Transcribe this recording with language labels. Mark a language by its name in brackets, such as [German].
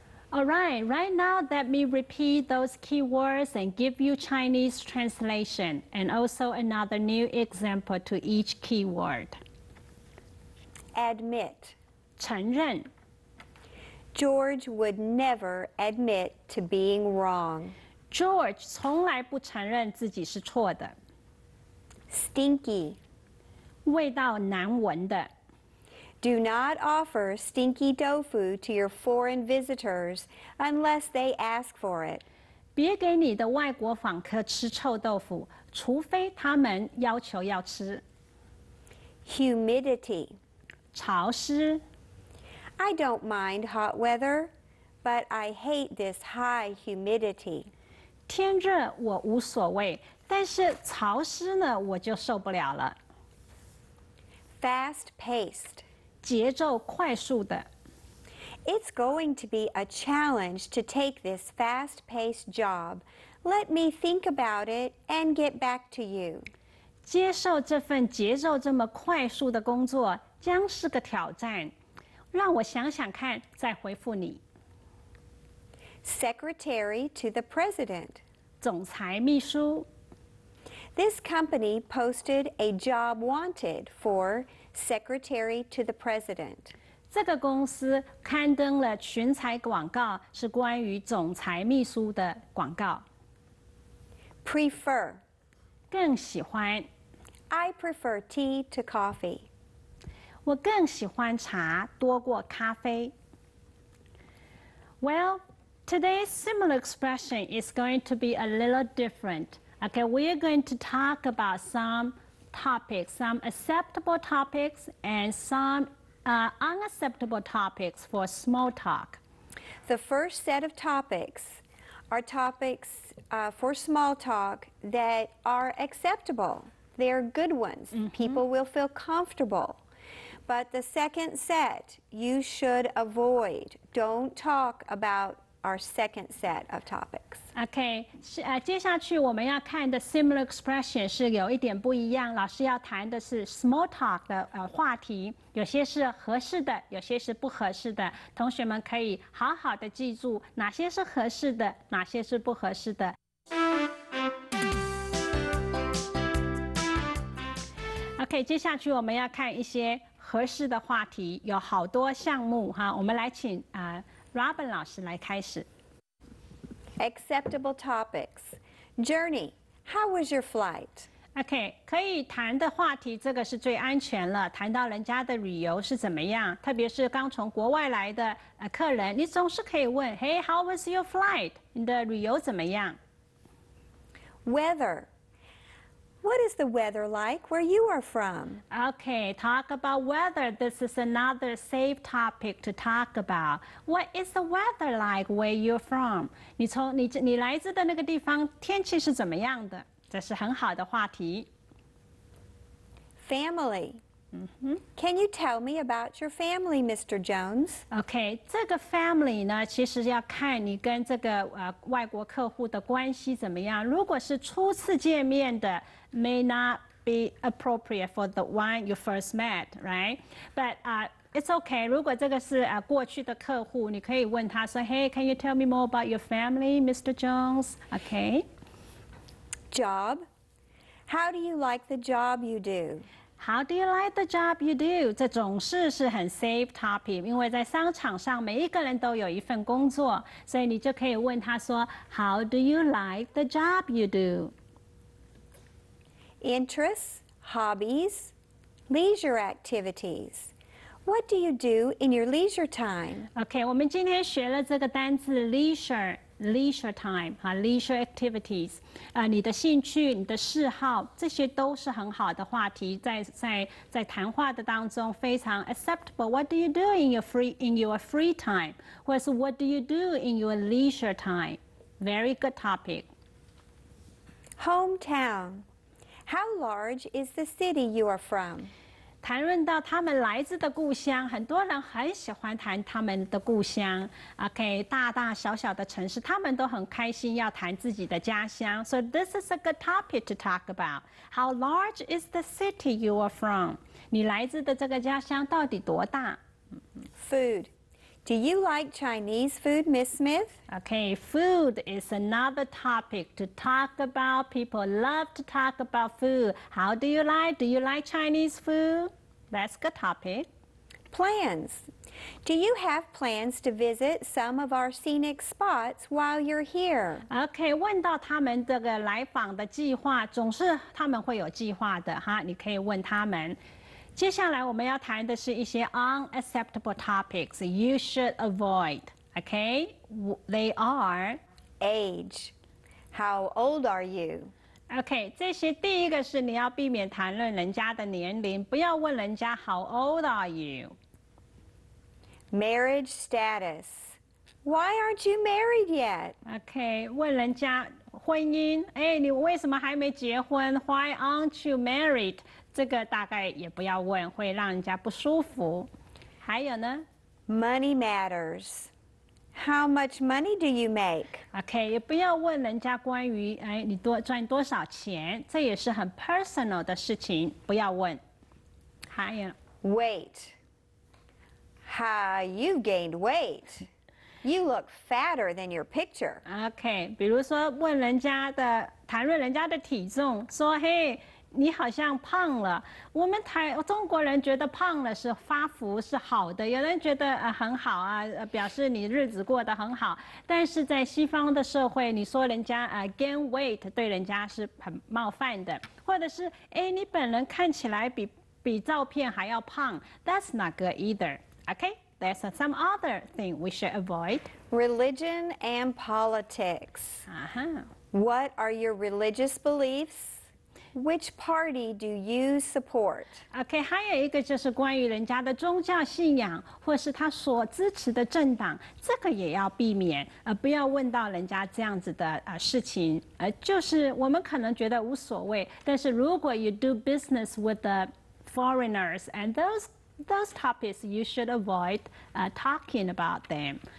[English] All right, right now let me repeat those keywords and give you Chinese translation and also another new example to each keyword. Admit. [Chinese] 承认 [English] George would never admit to being wrong. [Chinese] George 从来不承认自己是错的。 [English] Stinky. [Chinese] 味道难闻的。 [English] Do not offer stinky tofu to your foreign visitors unless they ask for it. [Chinese] 别给你的外国访客吃臭豆腐，除非他们要求要吃。 [English] Humidity. [Chinese] 潮湿。 [English] I don't mind hot weather, but I hate this high humidity. [Chinese] 天热我无所谓，但是潮湿呢，我就受不了了。 [English] Fast-paced. [Chinese] 节奏快速的。 [English] It's going to be a challenge to take this fast-paced job. Let me think about it and get back to you. [Chinese] 接受这份节奏这么快速的工作将是个挑战，让我想想看，再回复你。 [English] Secretary to the President. [Chinese] 总裁秘书。 [English] This company posted a job wanted for Secretary to the President. [Chinese] 这个公司刊登了群采广告，是关于总裁秘书的广告。 [English] Prefer. [Chinese] 更喜欢。 [English] I prefer tea to coffee. [Chinese] 我更喜欢茶多过咖啡。 [English] Well, today's similar expression is going to be a little different. Okay, we are going to talk about some topics, some acceptable topics and some unacceptable topics for small talk. The first set of topics are topics for small talk that are acceptable. They're good ones. People will feel comfortable. But the second set, you should avoid. Don't talk about our second set of topics. [Chinese] OK， 接下去我们要看的 similar expression 是有一点不一样。老师要谈的是 small talk 的话题，有些是合适的，有些是不合适的。同学们可以好好的记住哪些是合适的，哪些是不合适的。 OK， 接下去我们要看一些合适的话题，有好多项目哈。我们来请Robin 老师来开始。 [English] Acceptable topics. Journey. How was your flight? [Chinese] OK， 可以谈的话题，这个是最安全了。谈到人家的旅游是怎么样，特别是刚从国外来的客人，你总是可以问 ， [English] Hey, how was your flight？ [Chinese] 你的旅游怎么样 [English] Weather. What is the weather like where you are from? Okay, talk about weather. This is another safe topic to talk about. What is the weather like where you're from? [Chinese] 你来自的那个地方天气是怎么样的？这是很好的话题。 [English] Family. Can you tell me about your family, Mr. Jones? [Chinese] OK， 这个 family 呢，其实要看你跟这个外国客户的关系怎么样。如果是初次见面的 [English] ，may not be appropriate for the one you first met, right? But it's okay. [Chinese] 如果这个是过去的客户，你可以问他说 [English] ，Hey, can you tell me more about your family, Mr. Jones? OK. Job. How do you like the job you do? How do you like the job you do? [Chinese] 这总是很 safe topic， 因为在商场上每一个人都有一份工作，所以你就可以问他说 [English] How do you like the job you do? Interests, hobbies, leisure activities. What do you do in your leisure time? [Chinese] OK， 我们今天学了这个单字 leisure time 哈 leisure activities， 你的兴趣、你的嗜好，这些都是很好的话题，在谈话的当中非常 acceptable。 [English] What do you do in your free time？ [Chinese] 或者是 [English] What do you do in your leisure time？ Very good topic. Hometown. How large is the city you are from? [Chinese] 谈论到他们来自的故乡，很多人很喜欢谈他们的故乡。 OK， 大大小小的城市，他们都很开心要谈自己的家乡。 [English] So this is a good topic to talk about. How large is the city you are from? [Chinese] 你来自的这个家乡到底多大 [English] Food. Do you like Chinese food, Miss Smith? Okay, food is another topic to talk about. People love to talk about food. How do you like? Do you like Chinese food? That's a good topic. Plans. Do you have plans to visit some of our scenic spots while you're here? [Chinese] OK， 问到他们这个来访的计划，总是他们会有计划的哈，你可以问他们。接下来我们要谈的是一些 [English] unacceptable topics you should avoid. OK, they are Age. How old are you? [Chinese] OK， 这些第一个是你要避免谈论人家的年龄，不要问人家 [English] How old are you? Marriage status. Why aren't you married yet? [Chinese] OK， 问人家婚姻，哎，你为什么还没结婚 ？ [English] Why aren't you married？ [Chinese] 这个大概也不要问，会让人家不舒服。还有呢 [English] Money matters. How much money do you make? [Chinese] OK， 也不要问人家关于哎你赚多少钱，这也是很 personal 的事情，不要问。还有 [English] Weight. You gained weight. You look fatter than your picture. [Chinese] OK， 比如说问人家的谈论人家的体重，说嘿。你好像胖了，我们中国人觉得胖了是发福是好的，有人觉得很好啊，表示你日子过得很好。但是在西方的社会，你说人家gain weight 对人家是很冒犯的，或者是你本人看起来比照片还要胖 ， [English] That's not good either. Okay, there's some other thing we should avoid. Religion and politics. What are your religious beliefs? Which party do you support? [Chinese] OK， 还有一个就是关于人家的宗教信仰，或是他所支持的政党，这个也要避免，不要问到人家这样子的事情，就是我们可能觉得无所谓，但是如果 [English] you do business with the foreigners and those topics you should avoid talking about them.